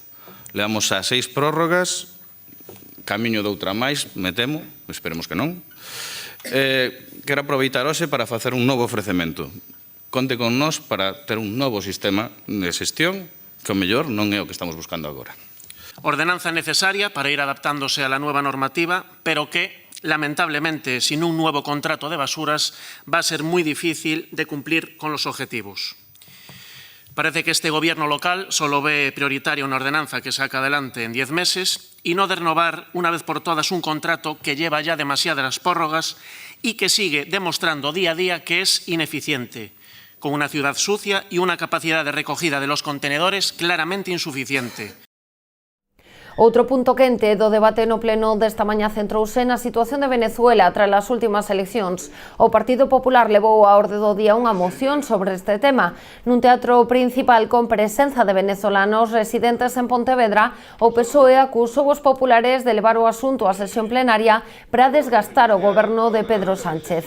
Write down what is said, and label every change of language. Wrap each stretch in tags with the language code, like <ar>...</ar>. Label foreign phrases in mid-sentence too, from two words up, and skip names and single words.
<gl>Leamos a 6 prórrogas, camiño de outra máis, me temo, esperemos que non, Quero aproveitar hoxe para facer un novo ofrecemento. Conte con nós para ter un novo sistema de xestión que o mellor non é o que estamos buscando agora.</gl> <es>Ordenanza necesaria para ir adaptándose a la nueva normativa, pero que, lamentablemente, sin un nuevo contrato de basuras, va a ser muy difícil de cumplir con los objetivos. Parece que este gobierno local solo ve prioritaria una ordenanza que saca adelante en 10 meses y no de renovar una vez por todas un contrato que lleva ya demasiadas prórrogas y que sigue demostrando día a día que es ineficiente, con una ciudad sucia y una capacidad de recogida de los contenedores claramente insuficiente.</es> <gl>Outro punto quente do debate no pleno desta mañá centrouse na situación de Venezuela tras as últimas eleccións. O Partido Popular levou a orde do día unha moción sobre este tema. Nun teatro principal con presenza de venezolanos residentes en Pontevedra, o PSOE acusou os populares de levar o asunto á sesión plenaria para desgastar o goberno de Pedro Sánchez.</gl>